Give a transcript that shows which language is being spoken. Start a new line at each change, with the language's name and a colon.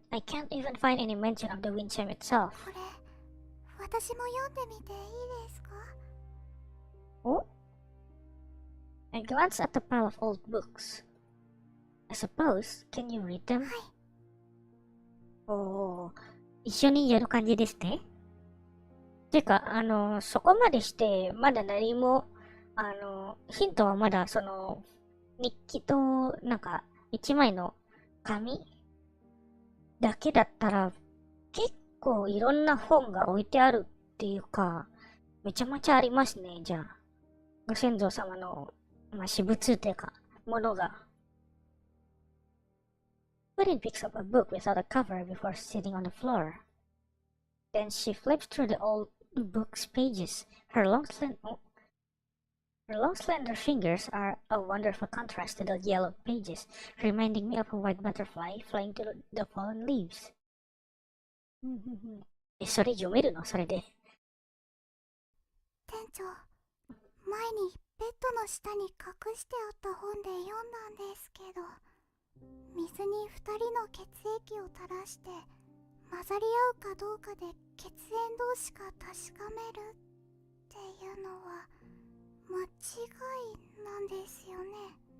English: I can't even find any mention of the wind chime itself.
Japanese: これ、私も読んでみていいですか？
English: Oh? I glanced at the pile of old books. I suppose, can you read them?
Japanese: はい。一緒にやる感じですね。てか、そこまでして、まだ何も、ヒントはまだ、日記と、一枚の紙だけだったら、結構いろんな本が置いてあるっていうか、めちゃめちゃありますね、じゃあ。ご先祖様の、私物っていうか、ものが。
English: Puddin picks up a book without a cover before sitting on the floor. Then she flips through the old book's pages. Her long slender fingers are a wonderful contrast to the yellow pages, reminding me of a white butterfly flying through the fallen leaves.
Japanese: それ読めるの？それで。店長、前にベッドの下に隠してあった本で読んだんですけど、水に2人の血液を垂らして混ざり合うかどうかで血縁同士が確かめるっていうのは間違いなんですよね。